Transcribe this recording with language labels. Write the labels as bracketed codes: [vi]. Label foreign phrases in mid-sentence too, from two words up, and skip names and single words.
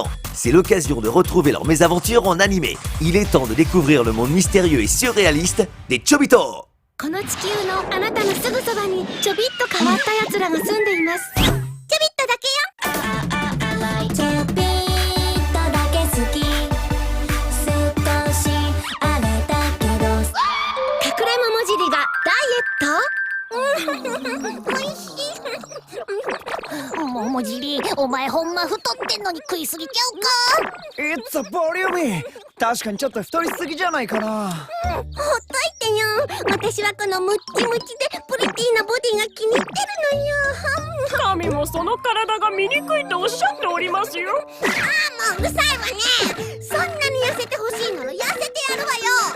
[fr] C'est l'occasion de retrouver leurs mésaventures en animé. Il est temps de découvrir le monde mystérieux et surréaliste des Chobito. [ja] この地球のあなたのすぐそばにちょびっと変わったやつらが住んでいます。ちょびっとだけよ。ちょびっとだけ好き。少しあれだけど隠れ桃尻がダイエット？おいしい。桃尻、お前ほんま太ってんのに食いすぎちゃうか。 [en] It's a volume! [ja] 確かにちょっと太りすぎじゃないかな。ほっといてよ。私はこのムッチムチでプリティなボディが気に入ってるのよ。神もその体が醜いとおっしゃっておりますよ。ああ、もううるさいわね。そんなに痩せてほしいなら痩せてやるわよ。